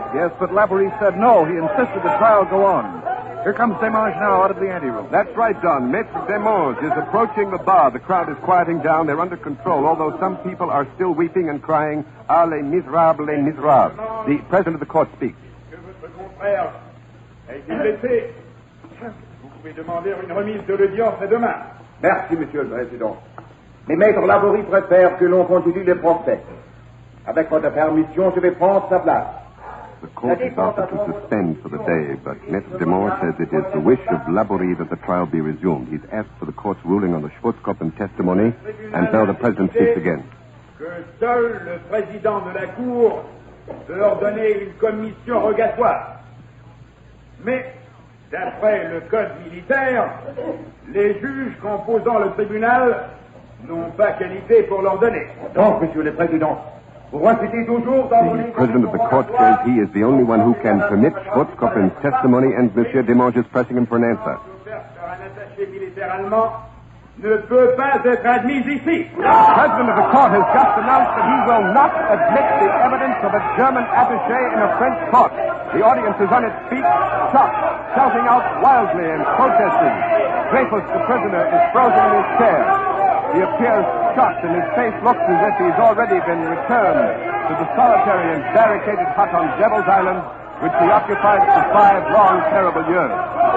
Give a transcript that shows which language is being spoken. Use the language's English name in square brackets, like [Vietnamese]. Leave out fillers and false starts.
[English] Yes, but Laborie said no. He insisted the trial go on. Here comes Demange now out of the anteroom. That's right, Don. Maitre Demange is approaching the bar. The crowd is quieting down. They're under control, although some people are still weeping and crying, [French] Ah, les misérables, les misérables. [English] The president of the court speaks. [French] Que votre confrère a été blessé. Vous pouvez demander une remise de l'audience demain. Merci, Monsieur le Président. Mais Maître Laborie préfère que l'on continue le procès. Avec votre permission, je vais prendre sa place. [English] The court is offered to suspend for the day, but Maitre Demange says it is the wish of Laborie that the trial be resumed. He's asked for the court's ruling on the Schwarzkopf testimony, and now the president speaks again. [French] Que seul le président de la Cour peut ordonner une commission rogatoire. Mais, d'après le code militaire, les juges composant le tribunal n'ont pas qualité pour l'ordonner. Donc, Monsieur le Président, vous recitez toujours dans vos... [English] The president of the court says he is the only one who can permit Schwarzkopf's testimony, and Monsieur Demange is pressing him for an answer. [French] Un attaché militaire allemand ne peut pas être admis ici. [English] The president of the court has just announced that he will not admit the evidence of a German attaché in a French court. The audience is on its feet, shocked, shouting out wildly and protesting. Dreyfus, the prisoner, is frozen in his chair. He appears shocked, and his face looks as if he's already been returned to the solitary and barricaded hut on Devil's Island, which he occupied for 5 long, terrible years.